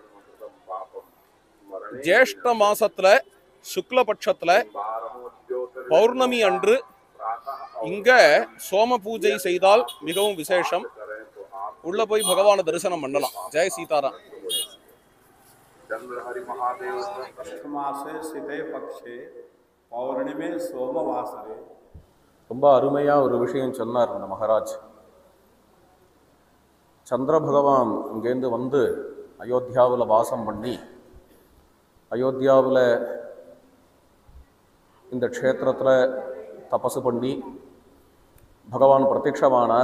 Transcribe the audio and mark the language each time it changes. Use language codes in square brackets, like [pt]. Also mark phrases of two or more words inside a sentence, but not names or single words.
[ta] ஜேஷ்ட மாசத்துல சுக்லபட்சத்துல பௌர்ணமி அன்று இங்க சோம பூஜை செய்தால் மிகவும் விசேஷம். உள்ள போய் பகவானை தரிசனம் பண்ணலாம். [hi] जय सीताराम. [sa] चंद्रहरि महादेव मासे सिते पक्षे पौर्णिमे सोमवासरे. [ta] ரொம்ப அருமையாக ஒரு விஷயம் சொன்னார் இந்த மகாராஜ். சந்திர பகவான் இங்கேருந்து வந்து அயோத்தியாவில் வாசம் பண்ணி, அயோத்தியாவில் இந்த க்ஷேத்திரத்தில் தபசு பண்ணி பகவான் பிரத்யக்ஷமானார்.